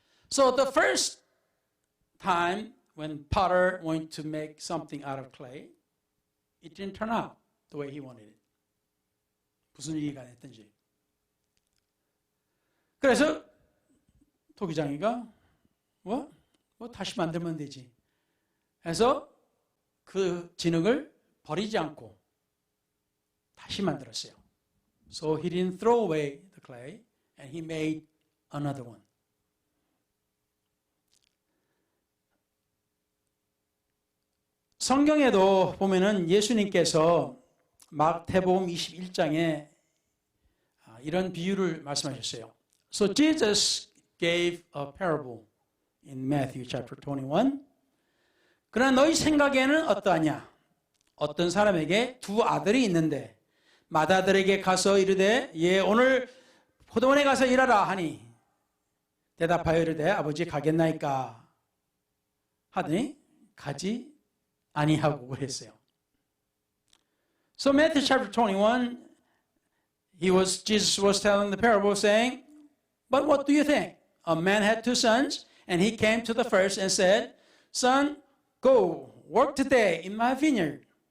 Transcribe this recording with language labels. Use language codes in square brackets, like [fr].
[en] So the first time when potter wanted to make something out of clay, it didn't turn out the way he wanted it. [ko] 무슨 이유가 됐든지. 그래서 토기장이가 뭐 다시 만들면 되지. 해서 그 진흙을 버리지 않고 다시 만들었어요. [en] So he didn't throw away the clay and he made another one. [ko] 성경에도 보면은 예수님께서 마태복음 21장에 이런 비유를 말씀하셨어요. [en] So Jesus gave a parable in Matthew chapter 21. [ko] 그러나 너희 생각에는 어떠하냐? 어떤 사람에게 두 아들이 있는데 맏아들에게 가서 이르되 예 오늘 포도원에 가서 일하라 하니 대답하여 이르되 아버지 가겠나이까 하더니 가지 아니하고 그랬어요. [en] So Matthew chapter 21 Jesus was telling the parable saying, but what do you think? A man had two sons and he came to the first and said, son, go work today in my vineyard.